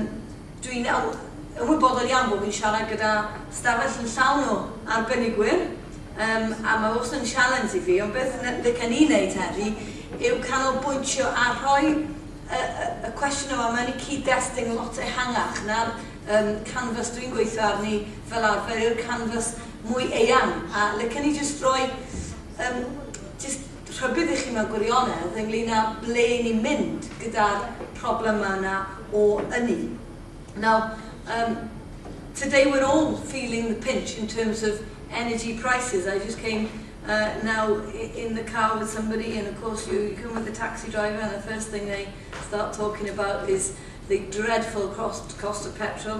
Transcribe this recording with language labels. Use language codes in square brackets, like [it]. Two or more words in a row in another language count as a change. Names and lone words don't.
[cy] Dwi'n ymwybodol iawn bod fi'n siarad gyda stafell yn llawn o arbenigwyr, a mae os yn challenge i fi, ond beth licen i wneud heddi yw canolbwyntio a rhoi y cwestiwn yma mewn i cyd-destun lot ehangach na'r canfas dwi'n gweithio arni fel arfer yw'r canfas mwy eang. A licen i jyst rhoi rhybydd i chi mewn gwirionedd ynglyn â ble ni'n mynd gyda'r problem yna o ynni. [en] Now, today we're all feeling the pinch in terms of energy prices. I just came now in the car with somebody, and of course you come with the taxi driver, and the first thing they start talking about is the dreadful cost of petrol.